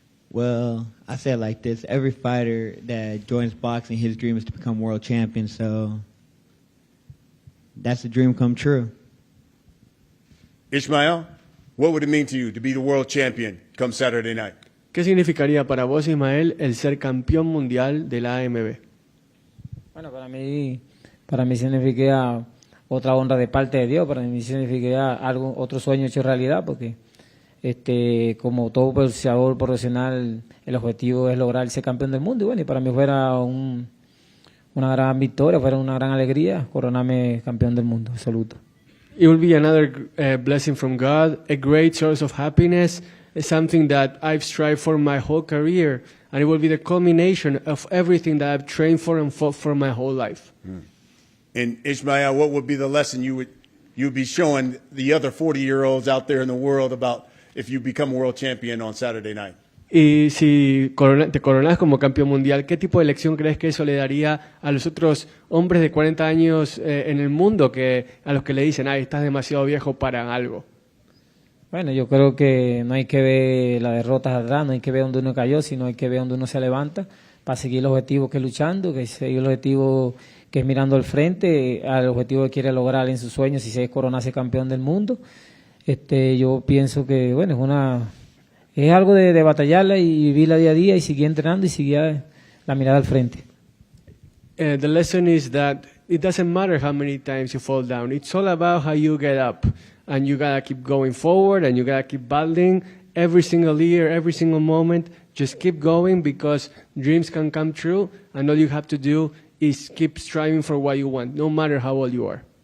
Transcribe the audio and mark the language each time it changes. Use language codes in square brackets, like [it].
[en] Well, I say it like this. Every fighter that joins boxing, his dream is to become world champion, so that's a dream come true. Ismael, what would it mean to you to be the world champion come Saturday night? [es] ¿Qué significaría para vos, Ismael, el ser campeón mundial de la AMB? Bueno, para mí significa otra honra de parte de Dios, para mí significa otro sueño hecho realidad, porque como todo boxeador profesional, el objetivo es lograr ser campeón del mundo. Y bueno, y para mí fuera una gran victoria, fuera una gran alegría coronarme campeón del mundo absoluto. [en] It will be another blessing from God, a great source of happiness, something that I've strived for my whole career, and it will be the culmination of everything that I've trained for and fought for my whole life. And Ismael, what would be the lesson you'd be showing the other 40-year-olds out there in the world about if you become world champion on Saturday night? [es] Y si te coronas como campeón mundial, ¿qué tipo de lección crees que eso le daría a los otros hombres de 40 años en el mundo a los que le dicen, ay, estás demasiado viejo para algo? Bueno, yo creo que no hay que ver las derrotas atrás, no hay que ver dónde uno cayó, sino hay que ver dónde uno se levanta para seguir el objetivo que es luchando, que seguir el objetivo que es mirando al frente, al objetivo que quiere lograr en sus sueños, si se es coronarse campeón del mundo. Yo pienso que, bueno, es algo de batallarla y vivirla día a día y seguir entrenando y seguir la mirada al frente. [en] The lesson is that it doesn't matter how many times you fall down. It's all about how you get up. And you gotta keep going forward and you gotta keep battling every single year, every single moment. Just keep going because dreams can come true and all you have to do is keep striving for what you want, no matter how old you are.